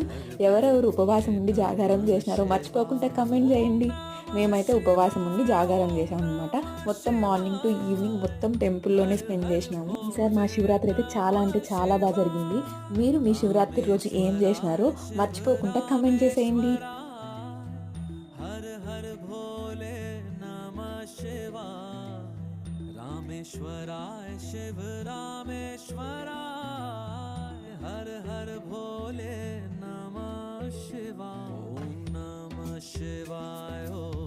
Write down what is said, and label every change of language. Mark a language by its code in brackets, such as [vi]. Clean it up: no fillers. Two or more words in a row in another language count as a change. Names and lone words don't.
[te] ఎవరెవరు ఉపవాసం ఉండి జాగారం చేసినారో మర్చిపోకుండా కమెంట్ చేయండి. మేమైతే ఉపవాసం ఉండి జాగారం చేసామన్నమాట. మొత్తం [en] morning to evening [te] మొత్తం టెంపుల్లోనే స్పెండ్ చేసినాము. ఈసారి మా శివరాత్రి అయితే చాలా అంటే చాలా బాగా జరిగింది. మీరు మీ శివరాత్రి రోజు ఏం చేసినారో మర్చిపోకుండా కమెంట్ చేసేయండి. [hi] हर हर भोले नमः शिवाय रामेश्वराय शिव रामेश्वराय हर हर भोले नमः शिवाय ओम नमः शिवाय